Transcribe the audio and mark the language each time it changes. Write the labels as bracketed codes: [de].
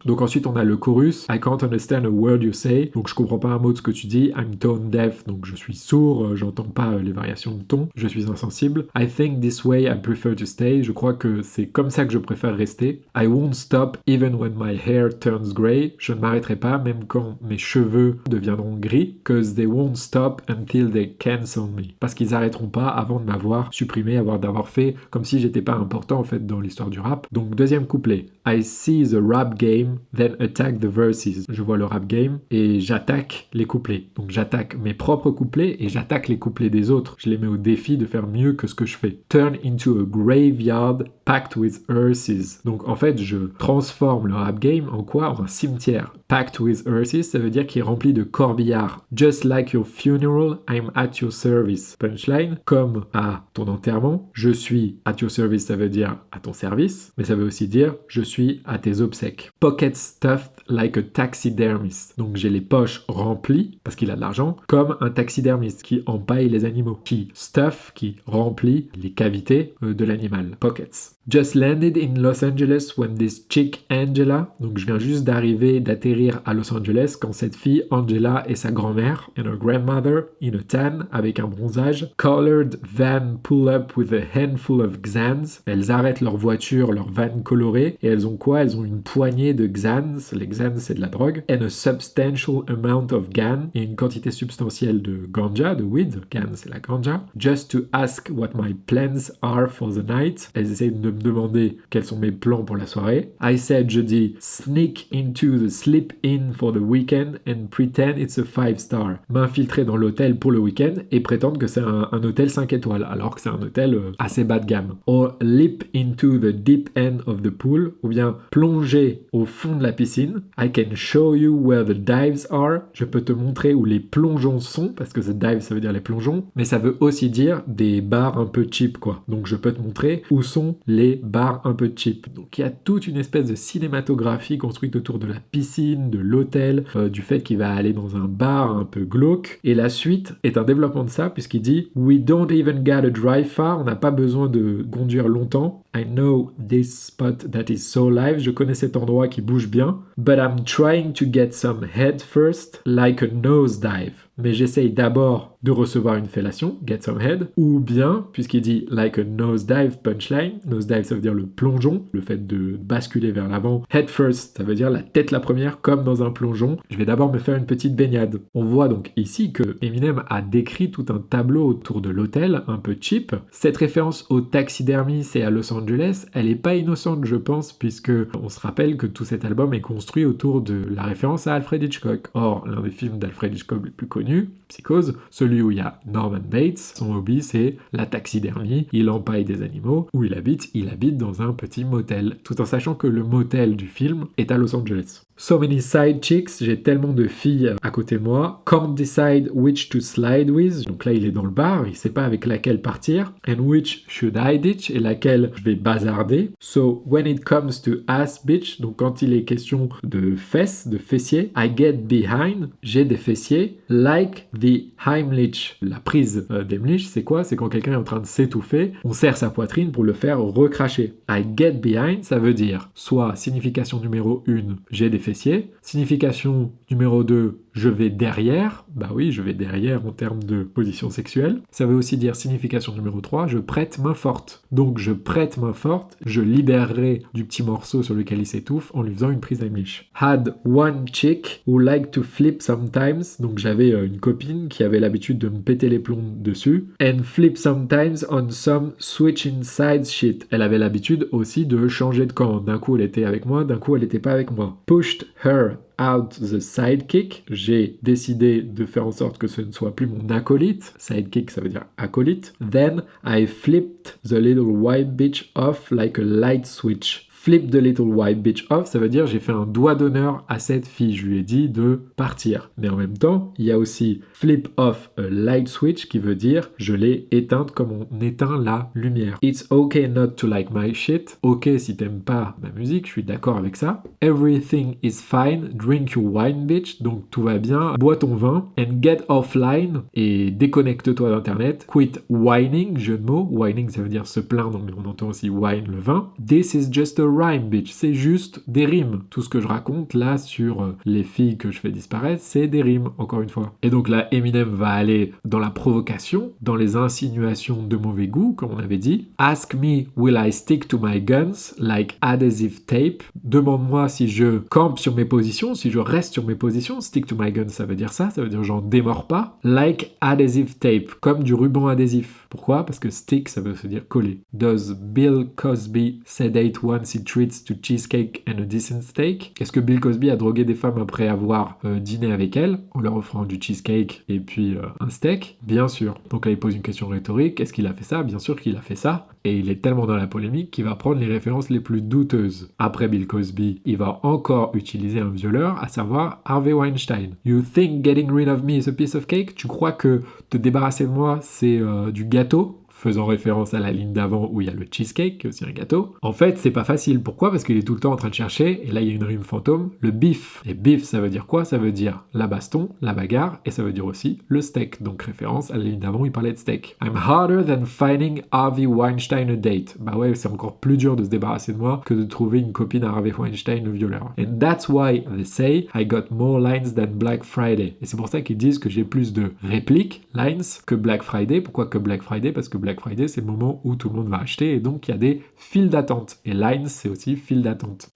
[fr] Donc ensuite on a le chorus, [en] I can't understand a word you say, [fr] donc je comprends pas un mot de ce que tu dis, [en] I'm tone deaf, [fr] donc je suis sourd, j'entends pas les variations de ton, je suis insensible, [en] I think this way I prefer to stay, [fr] je crois que c'est comme ça que je préfère rester, [en] I won't stop even when my hair turns grey, [fr] je ne m'arrêterai pas même quand mes cheveux deviendront gris, [en] cause they won't stop until they cancel me, [fr] parce qu'ils arrêteront pas avant de m'avoir supprimé, d'avoir fait comme si j'étais pas important en fait dans l'histoire du rap. Donc deuxième couplet, [en] I see the rap game, then attack the verses. [fr] Je vois le rap game et j'attaque les couplets. Donc j'attaque mes propres couplets et j'attaque les couplets des autres. Je les mets au défi de faire mieux que ce que je fais. [en] Turn into a graveyard packed with hearses. [fr] Donc en fait, je transforme le rap game en quoi? En un cimetière. [en] Packed with hearses, [fr] ça veut dire qu'il est rempli de corbillards. [en] Just like your funeral, I'm at your service. [fr] Punchline, comme à ton enterrement, je suis [en] at your service, [fr] ça veut dire à ton service, mais ça veut aussi dire je suis à tes obsèques. [en] Pocket stuffed like a taxidermist. [fr] Donc j'ai les poches remplies, parce qu'il a de l'argent, comme un taxidermiste qui empaille les animaux, qui stuff, qui remplit les cavités de l'animal. [en] Pockets. Just landed in Los Angeles when this chick Angela, [fr] donc je viens juste d'atterrir à Los Angeles quand cette fille Angela et sa grand-mère [en] and her grandmother in a tan [fr] avec un bronzage, [en] colored van pull up with a handful of Xans. [fr] Elles arrêtent leur voiture, leur van colorée et elles ont quoi? Elles ont une poignée de Xans. Les Xans c'est de la drogue. [en] And a substantial amount of gan [fr] et une quantité substantielle de ganja, de weed. Gan c'est la ganja. [en] Just to ask what my plans are for the night. [fr] Elles essayent de me demander quels sont mes plans pour la soirée. [en] I said, [fr] je dis, [en] sneak into the sleep-in for the weekend and pretend it's a 5-star. [fr] M'infiltrer dans l'hôtel pour le week-end et prétendre que c'est un hôtel 5 étoiles, alors que c'est un hôtel assez bas de gamme. [en] Or leap into the deep end of the pool, [fr] ou bien plonger au fond de la piscine. [en] I can show you where the dives are. [fr] Je peux te montrer où les plongeons sont, parce que the dive ça veut dire les plongeons, mais ça veut aussi dire des bars un peu cheap, quoi. Donc je peux te montrer où sont les bars un peu cheap. Donc il y a toute une espèce de cinématographie construite autour de la piscine, de l'hôtel, du fait qu'il va aller dans un bar un peu glauque. Et la suite est un développement de ça, puisqu'il dit « [en] We don't even gotta drive far [fr] », on n'a pas besoin de conduire longtemps. [en] I know this spot that is so live, [fr] je connais cet endroit qui bouge bien. [en] But I'm trying to get some head first, like a nosedive. [fr] Mais j'essaye d'abord de recevoir une fellation, [en] get some head, [fr] ou bien, puisqu'il dit [en] like a nosedive [fr] punchline, nosedive ça veut dire le plongeon, le fait de basculer vers l'avant, head first ça veut dire la tête la première comme dans un plongeon, je vais d'abord me faire une petite baignade. On voit donc ici que Eminem a décrit tout un tableau autour de l'hôtel, un peu cheap. Cette référence au taxidermiste et à Los Angeles, elle est pas innocente je pense, puisque on se rappelle que tout cet album est construit autour de la référence à Alfred Hitchcock. Or, l'un des films d'Alfred Hitchcock les plus connus, Psychose, celui où il y a Norman Bates, son hobby c'est la taxidermie, il empaille des animaux, où il habite dans un petit motel, tout en sachant que le motel du film est à Los Angeles. [en] So many side chicks, [fr] j'ai tellement de filles à côté de moi. [en] Can't decide which to slide with. [fr] Donc là, il est dans le bar, il sait pas avec laquelle partir. [en] And which should I ditch, [fr] et laquelle je vais bazarder. [en] So when it comes to ass bitch, [fr] donc quand il est question de fesses, de fessiers, [en] I get behind, [fr] j'ai des fessiers, [en] like the Heimlich. [fr] La prise d'Heimlich, c'est quoi? C'est quand quelqu'un est en train de s'étouffer, on serre sa poitrine pour le faire recracher. [en] I get behind, [fr] ça veut dire soit signification numéro 1, j'ai des fessiers. Signification numéro 2, je vais derrière. Bah oui, je vais derrière en termes de position sexuelle. Ça veut aussi dire signification numéro 3, je prête main forte. Donc je prête main forte, je libérerai du petit morceau sur lequel il s'étouffe en lui faisant une prise Heimlich. [en] Had one chick who liked to flip sometimes. [fr] Donc j'avais une copine qui avait l'habitude de me péter les plombs dessus. [en] And flip sometimes on some switch inside shit. [fr] Elle avait l'habitude aussi de changer de camp. D'un coup elle était avec moi, d'un coup elle était pas avec moi. [en] Pushed her out the sidekick. [fr] J'ai décidé de faire en sorte que ce ne soit plus mon acolyte. Sidekick, ça veut dire acolyte. [en] Then I flipped the little white bitch off like a light switch. Flip the little white bitch off, [fr] ça veut dire j'ai fait un doigt d'honneur à cette fille. Je lui ai dit de partir. Mais en même temps, il y a aussi [en] flip off a light switch [fr] qui veut dire je l'ai éteinte comme on éteint la lumière. [en] It's okay not to like my shit. [fr] Ok si t'aimes pas ma musique, je suis d'accord avec ça. [en] Everything is fine, drink your wine bitch. [fr] Donc tout va bien, bois ton vin. [en] And get offline, [fr] et déconnecte-toi d'internet. [en] Quit whining, [fr] jeu de mots. Whining ça veut dire se plaindre, mais on entend aussi wine, le vin. [en] This is just a rhyme bitch, [fr] c'est juste des rimes. Tout ce que je raconte là sur les filles que je fais disparaître, c'est des rimes, encore une fois. Et donc là, Eminem va aller dans la provocation, dans les insinuations de mauvais goût, comme on avait dit. [en] Ask me, will I stick to my guns like adhesive tape? [fr] Demande-moi si je campe sur mes positions, si je reste sur mes positions. [en] Stick to my guns, [fr] ça veut dire ça, ça veut dire j'en démords pas. [en] Like adhesive tape, [fr] comme du ruban adhésif. Pourquoi? Parce que stick, ça veut se dire coller. [en] Does Bill Cosby sedate once he treats to cheesecake and a decent steak? [fr] Est-ce que Bill Cosby a drogué des femmes après avoir dîné avec elles en leur offrant du cheesecake et puis un steak? Bien sûr. Donc là, il pose une question rhétorique. Est-ce qu'il a fait ça? Bien sûr qu'il a fait ça. Et il est tellement dans la polémique qu'il va prendre les références les plus douteuses. Après Bill Cosby, il va encore utiliser un violeur, à savoir Harvey Weinstein. [en] You think getting rid of me is a piece of cake? [fr] Tu crois que te débarrasser de moi, c'est du gâteau? faisant référence à la ligne d'avant où il y a le cheesecake, qui est aussi un gâteau. En fait, c'est pas facile. Pourquoi? Parce qu'il est tout le temps en train de chercher, et là il y a une rime fantôme, le beef. Et beef, ça veut dire quoi? Ça veut dire la baston, la bagarre, et ça veut dire aussi le steak. Donc référence à la ligne d'avant où il parlait de steak. [en] I'm harder than finding Harvey Weinstein a date. [fr] Bah ouais, c'est encore plus dur de se débarrasser de moi que de trouver une copine à Harvey Weinstein, le violeur. [en] And that's why they say I got more lines than Black Friday. [fr] Et c'est pour ça qu'ils disent que j'ai plus de répliques, lines, que Black Friday. Pourquoi que Black Friday? Parce que Black Friday, c'est le moment où tout le monde va acheter et donc il y a des files d'attente. Et lines, c'est aussi files d'attente.